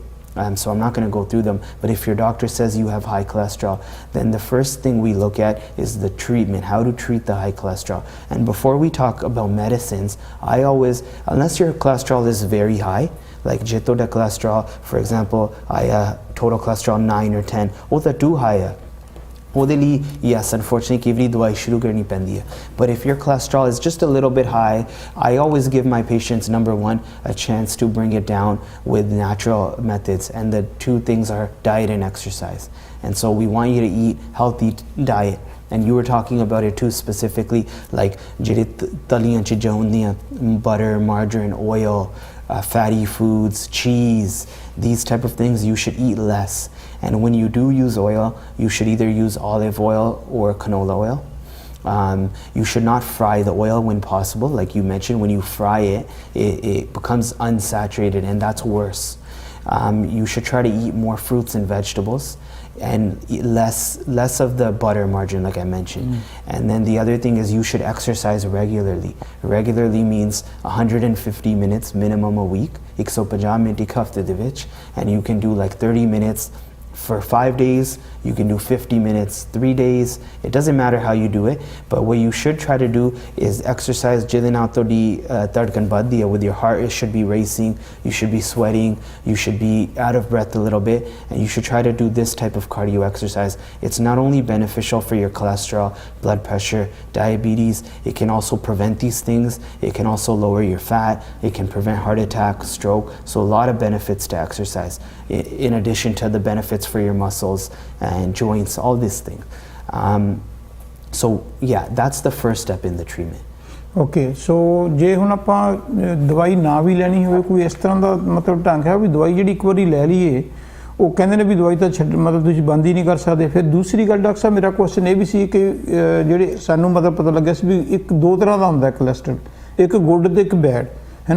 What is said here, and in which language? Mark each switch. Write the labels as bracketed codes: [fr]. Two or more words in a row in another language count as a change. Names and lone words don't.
[en] So I'm not going to go through them, but if your doctor says you have high cholesterol, then the first thing we look at is the treatment, how to treat the high cholesterol. And before we talk about medicines, I always, unless your cholesterol is very high, like jito da cholesterol, for example, total cholesterol 9 or 10, [pa] ਉਹ ਤਾਂ [en] too high [pa] ਹੈ. ਉਹਦੇ ਲਈ, [en] yes, unfortunately, [pa] ਕਈ ਵਾਰੀ ਦਵਾਈ ਸ਼ੁਰੂ ਕਰਨੀ ਪੈਂਦੀ ਹੈ. [en] But if your cholesterol is just a little bit high, I always give my patients, number one, a chance to bring it down with natural methods. And the two things are diet and exercise. And so we want you to eat healthy diet. And you were talking about it too, specifically, like [pa] ਜਿਹੜੇ ਤਲੀਆਂ ਚੀਜ਼ਾਂ ਹੁੰਦੀਆਂ, [en] butter, margarine, oil, fatty foods, cheese, these type of things, you should eat less. And when you do use oil, you should either use olive oil or canola oil. You should not fry the oil when possible. Like you mentioned, when you fry it, it becomes unsaturated, and that's worse. You should try to eat more fruits and vegetables, and eat less of the butter, margarine, like I mentioned. And then the other thing is you should exercise regularly. Regularly means 150 minutes minimum a week. [pa] 150 ਮਿੰਟ ਇੱਕ ਹਫ਼ਤੇ ਦੇ ਵਿੱਚ, [en] and you can do like 30 minutes for 5 days, you can do 50 minutes 3 days. It doesn't matter how you do it, but what you should try to do is exercise [pa] ਜਿਹਦੇ ਨਾਲ ਤੁਹਾਡੀ ਧੜਕਣ ਵੱਧਦੀ ਹੈ. [en] With your heart, it should be racing, you should be sweating, you should be out of breath a little bit, and you should try to do this type of cardio exercise. It's not only beneficial for your cholesterol, blood pressure, diabetes, it can also prevent these things. It can also lower your fat, it can prevent heart attack, stroke. So a lot of benefits to exercise, in addition to the benefits for your muscles and joints, all these things. So yeah, that's the first step in the treatment. [pa] ਓਕੇ, ਸੋ ਜੇ ਹੁਣ ਆਪਾਂ ਦਵਾਈ ਨਾ ਵੀ ਲੈਣੀ ਹੋਵੇ, ਕੋਈ ਇਸ ਤਰ੍ਹਾਂ ਦਾ ਮਤਲਬ ਢੰਗ ਹੈ ਵੀ ਦਵਾਈ ਜਿਹੜੀ ਇੱਕ ਵਾਰੀ ਲੈ ਲਈਏ, ਉਹ ਕਹਿੰਦੇ ਨੇ ਵੀ ਦਵਾਈ ਤਾਂ ਛੱਡ, ਮਤਲਬ ਤੁਸੀਂ ਬੰਦ ਹੀ ਨਹੀਂ ਕਰ ਸਕਦੇ। ਫਿਰ ਦੂਸਰੀ ਗੱਲ ਡਾਕਟਰ ਸਾਹਿਬ, ਮੇਰਾ ਕੁਐਸਚਨ ਇਹ ਵੀ ਸੀ ਕਿ ਜਿਹੜੇ ਸਾਨੂੰ ਮਤਲਬ ਪਤਾ ਲੱਗਿਆ ਸੀ ਵੀ ਇੱਕ ਦੋ ਤਰ੍ਹਾਂ ਦਾ ਹੁੰਦਾ ਕੋਲੈਸਟਰੋਲ, ਇੱਕ ਗੁੱਡ ਤੇ ਇੱਕ ਬੈਡ, ਹੈ ਨਾ।